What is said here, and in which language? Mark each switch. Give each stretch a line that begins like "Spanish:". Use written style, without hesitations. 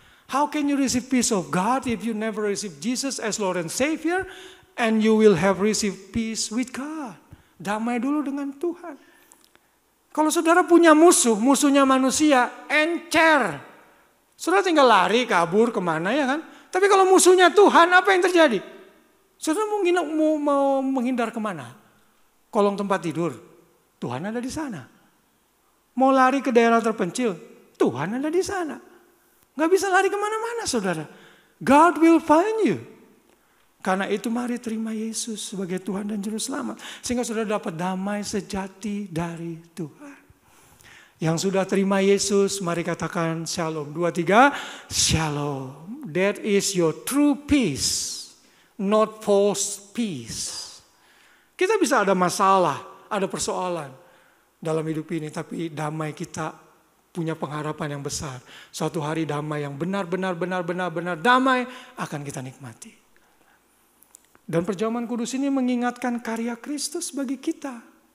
English: How can you receive peace of God if you never receive Jesus as Lord and Savior? And you will have received peace with God.
Indonesian: Damai dulu dengan Tuhan. Kalau saudara punya musuh, musuhnya manusia, encer. Saudara tinggal lari, kabur, kemana ya kan? Tapi kalau musuhnya Tuhan, apa yang terjadi? Saudara mau menghindar kemana? Kolong tempat tidur, Tuhan ada di sana. Mau lari ke daerah terpencil, Tuhan ada di sana. Gak bisa lari kemana-mana saudara.
English: God will find you.
Indonesian: Karena itu mari terima Yesus sebagai Tuhan dan Juru Selamat. Sehingga saudara dapat damai sejati dari Tuhan. Yang sudah terima Yesus, mari katakan shalom. 2, 3, shalom.
English: That is your true peace, not false peace.
Indonesian: Kita bisa ada masalah, ada persoalan dalam hidup ini, tapi damai kita punya pengharapan yang besar. Suatu hari damai yang benar-benar damai akan kita nikmati. Dan perjamuan kudus ini mengingatkan karya Kristus bagi kita.